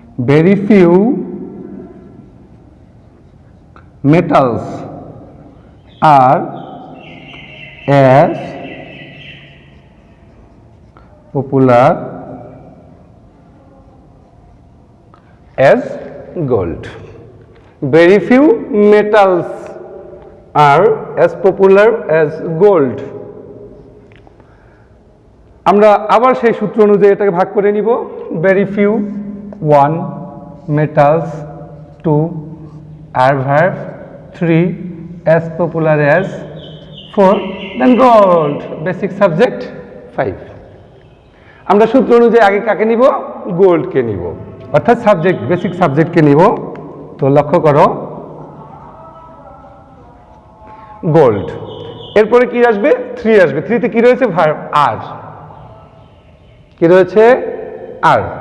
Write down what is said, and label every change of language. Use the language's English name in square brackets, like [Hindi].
[English] Very few metals are as popular as gold. Very few metals are as popular as gold. [Bangla] আমরা আবার সেই সূত্র অনুযায়ী এটাকে ভাগ করে নিব। [English] Very few 1 metals, 2 adverb, 3 as popular as, 4 then gold, basic subject 5. [Bangla] আমরা সূত্র অনুযায়ী আগে কাকে নিব? গোল্ডকে নিব, অর্থাৎ সাবজেক্ট বেসিক সাবজেক্টকে নিব। তো লক্ষ্য করো গোল্ড, এরপরে কি আসবে? 3 আসবে। 3তে কি রয়েছে? ভার্ব আর। কি রয়েছে? আর।